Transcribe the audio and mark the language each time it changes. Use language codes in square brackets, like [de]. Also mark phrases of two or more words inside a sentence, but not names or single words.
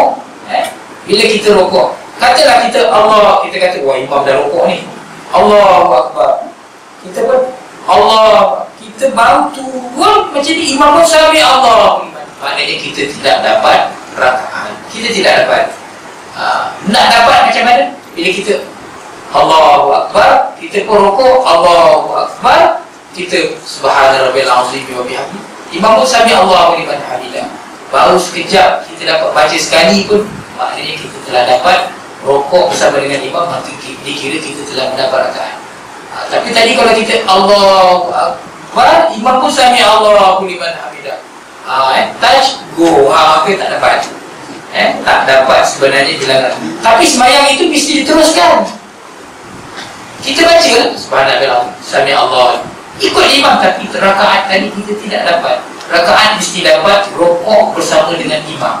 [ms] Bila kita rukuk, katalah kita Allah, kita kata wah imam dah rukuk ni, [ar] الله أكبر, [ms] kita pun Allah, kita baru turun macam ni, imam pun sami Allah. Maknanya kita tidak dapat rakaat, kita tidak dapat. Nak dapat macam mana? Bila kita [ar] الله أكبر, [ms] kita pun rukuk, [ar] الله أكبر, [ms] kita [ar] سبحان ربي العظيم وبحمده, [ms] imam pun [ar] سمع الله لمن حمده. [ms] Baru sekejap kita dapat baca sekali pun, maknanya kita telah dapat rokok bersama dengan imam, maka dikira kita telah mendapat rakaat. Tapi tadi kalau kita [ar] الله أكبر, [ms] imam pun [ar] سمع الله لمن حمده, [en] touch go, [ms] maka tak dapat. Tak dapat sebenarnya dilarang. Tapi sembahyang itu mesti diteruskan. Kita baca subhanallah, [ar] سمع الله, [ms] ikut imam, tapi rakaat tadi kita tidak dapat. Rakaat mesti dapat rokok bersama dengan imam.